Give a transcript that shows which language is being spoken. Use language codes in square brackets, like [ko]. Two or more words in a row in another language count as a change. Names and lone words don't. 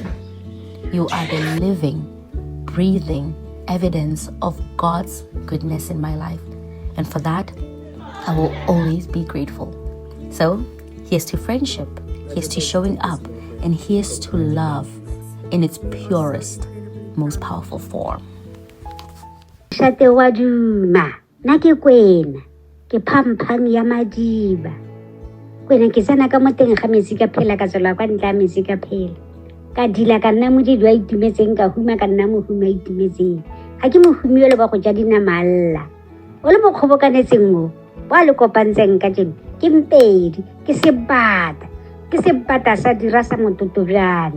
[en] You are the living, breathing evidence of God's goodness in my life. And for that, I will always be grateful. So, here's to friendship, here's to showing up, and here's to love in its purest, most powerful form. [tn] Shate wa duma, na ke kwena, ke phamphang ya madiba. Kwena ke sana ka moteng ga metsi ka phela ka tsela kwa ntla metsi ka phela. Ka dila ka nna modidi wa itumetseng ka huma ka nna mohumi wa itumetseng. Ga ke mohumi yo le ba go ja dinama alla. O le mo kgobokanetseng mo, ba le kopantseng ka jeno, ke mpedi, ke sebata sa dira sa mototobjane.